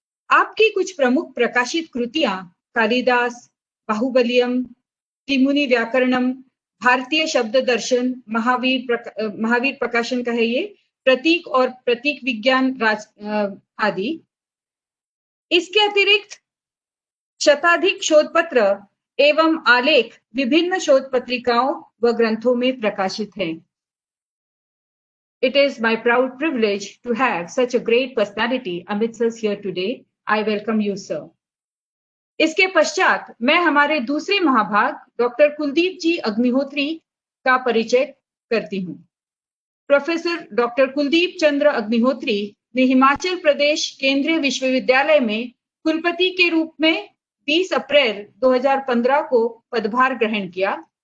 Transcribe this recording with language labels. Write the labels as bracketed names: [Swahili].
[Hindi] आपकी कुछ प्रमुख प्रकाशित कृतियां कालिदास, बाहुबलियम, त्रिमुनि व्याकरणम, भारतीय शब्द दर्शन, महावीर प्रकाशन का है ये, प्रतीक और प्रतीक विज्ञान आदि। इसके अतिरिक्त शताधिक शोध पत्र एवं आलेख विभिन्न शोध पत्रिकाओं व ग्रंथों में प्रकाशित हैं। [English] It is my proud privilege to have such a great personality amidst us here today. I welcome you, sir. [Hindi] इसके पश्चात मैं हमारे दूसरे महाभाग डॉक्टर कुलदीप जी अग्निहोत्री का परिचय करती हूँ। प्रोफेसर डॉक्टर कुलदीप चंद्र अग्निहोत्री ने हिमाचल प्रदेश केंद्रीय विश्वविद्यालय में कुलपति के रूप में 20 अप्रैल 2015 को पदभार ग्रहण किया।